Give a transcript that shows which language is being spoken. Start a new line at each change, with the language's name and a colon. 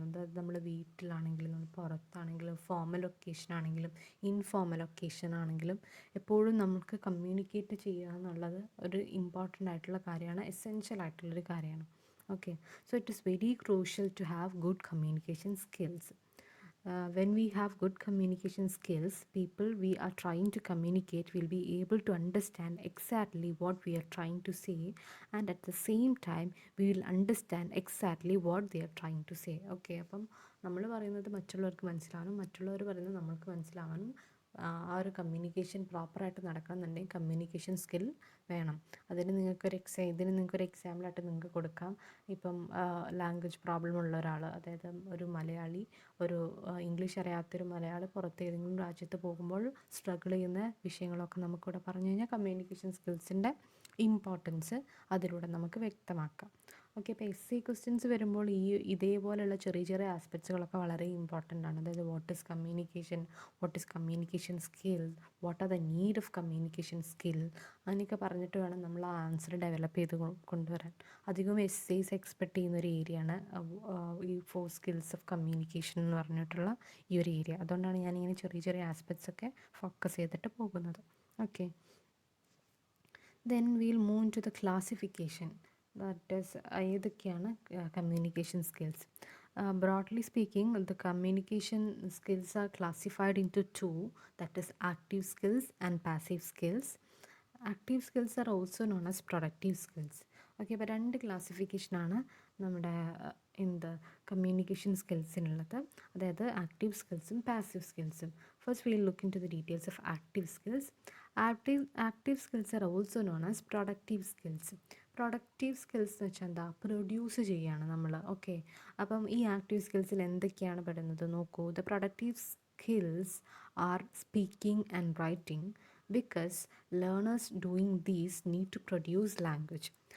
Malayalam: അതായത് നമ്മൾ വീട്ടിലാണെങ്കിലും നമ്മൾ പുറത്താണെങ്കിലും ഫോർമൽ ഒക്കേഷൻ ആണെങ്കിലും ഇൻഫോർമൽ ഒക്കേഷൻ ആണെങ്കിലും എപ്പോഴും നമുക്ക് കമ്മ്യൂണിക്കേറ്റ് ചെയ്യുക എന്നുള്ളത് ഒരു ഇമ്പോർട്ടൻ്റ് ആയിട്ടുള്ള കാര്യമാണ്, എസെൻഷ്യൽ ആയിട്ടുള്ളൊരു കാര്യമാണ്.
English: Okay, so it is very crucial to have good communication skills. When we have good communication skills, people we are trying to communicate will be able to understand exactly what we are trying to say, and at the same time we will understand exactly what they are trying to say.
Malayalam: Okay, അപ്പം നമ്മൾ പറയുന്നത് മറ്റുള്ളവർക്ക് മനസ്സിലാവാനും മറ്റുള്ളവർ പറയുന്നത് നമ്മൾക്ക് മനസ്സിലാവാനും ആ ഒരു communication പ്രോപ്പറായിട്ട് നടക്കണമെന്നുണ്ടെങ്കിൽ കമ്മ്യൂണിക്കേഷൻ സ്കിൽ വേണം. ഇതിന് നിങ്ങൾക്കൊരു എക്സാമ്പിളായിട്ട് നിങ്ങൾക്ക് കൊടുക്കാം. ഇപ്പം ലാംഗ്വേജ് പ്രോബ്ലം ഉള്ള ഒരാൾ, അതായത് ഒരു മലയാളി, ഒരു ഇംഗ്ലീഷ് അറിയാത്തൊരു മലയാളി പുറത്ത് ഏതെങ്കിലും രാജ്യത്ത് പോകുമ്പോൾ സ്ട്രഗിൾ ചെയ്യുന്ന വിഷയങ്ങളൊക്കെ നമുക്കിവിടെ പറഞ്ഞു കഴിഞ്ഞാൽ കമ്മ്യൂണിക്കേഷൻ സ്കിൽസിൻ്റെ ഇമ്പോർട്ടൻസ് അതിലൂടെ നമുക്ക് വ്യക്തമാക്കാം. ഓക്കെ, അപ്പോൾ എസ് എ ക്വസ്റ്റ്യൻസ് വരുമ്പോൾ ഇതേപോലെയുള്ള ചെറിയ ചെറിയ ആസ്പെക്ട്സുകളൊക്കെ വളരെ ഇമ്പോർട്ടൻ്റ് ആണ്.
English: അതായത് what is communication, what is communication skill, what are the need of communication skill,
Malayalam: അങ്ങനെയൊക്കെ പറഞ്ഞിട്ട് വേണം നമ്മൾ ആ ആൻസർ ഡെവലപ്പ് ചെയ്ത് കൊണ്ടുവരാൻ. അധികവും എസ്സേസ് എക്സ്പെക്ട് ചെയ്യുന്ന ഒരു ഏരിയയാണ് ഈ 4 സ്കിൽസ് ഓഫ് കമ്മ്യൂണിക്കേഷൻ എന്ന് പറഞ്ഞിട്ടുള്ള ഈ ഒരു ഏരിയ. അതുകൊണ്ടാണ് ഞാനിങ്ങനെ ചെറിയ ചെറിയ ആസ്പെക്ട്സ് ഒക്കെ ഫോക്കസ് ചെയ്തിട്ട് പോകുന്നത്.
English: okay, then we'll move into the classification, that is
Malayalam: ഏതൊക്കെയാണ്
English: communication skills. Broadly speaking, the communication skills are classified into two, that is active skills and passive skills. Active skills are also known as productive skills.
Malayalam: Okay, അപ്പോൾ 2 ക്ലാസിഫിക്കേഷനാണ് നമ്മുടെ communication സ്കിൽസിനുള്ളത്, അതായത് active സ്കിൽസും passive സ്കിൽസും.
English: First we'll look into the details of active skills. Active skills are also known as productive skills.
Malayalam: Productive skills എന്ന് വെച്ചാൽ എന്താ, produce ചെയ്യുകയാണ് നമ്മൾ. ഓക്കെ, അപ്പം ഈ ആക്റ്റീവ് സ്കിൽസിൽ എന്തൊക്കെയാണ് പെടുന്നത് നോക്കൂ.
English: The productive skills are speaking and writing because learners doing these need to produce language.